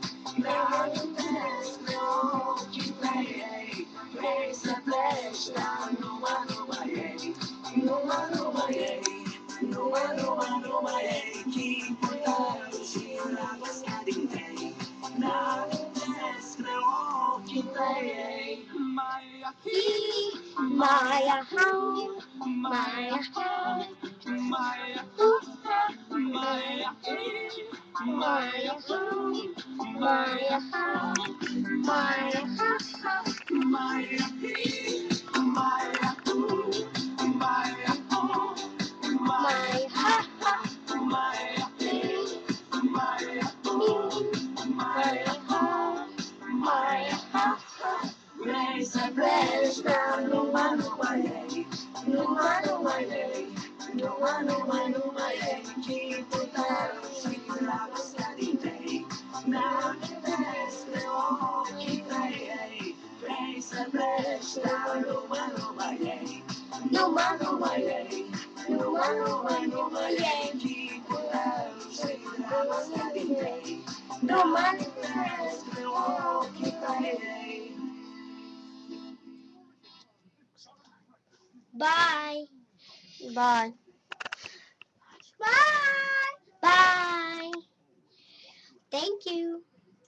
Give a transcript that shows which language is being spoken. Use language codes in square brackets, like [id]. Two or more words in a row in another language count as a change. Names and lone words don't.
[ro] Mi-amintesc de ochii tăi, vrei să pleci, dar numai ei, numai ei, numai ei, chipul tău și dragostea din tei. Mi-amintesc de ochii tăi. Maya He, Maya Ha, Maya Ha, Maya Maya Maya Ha, Maya Ha, Maya Ha Ha. Maya Maya Maya Maya Ha Ha, Maya Maya Maya Ha, Maya Ha Ha. Vrei să pleci, dar numai ei, numai ei, numai ei, chipul tău și dragostea din tei. Mi-amintesc de ochii tăi, vrei să pleci, dar numai ei, numai ei, numai ei, chipul tău și dragostea din tei. Mi-amintesc de ochii tăi. [en] Bye. Bye. Bye. Bye. Thank you.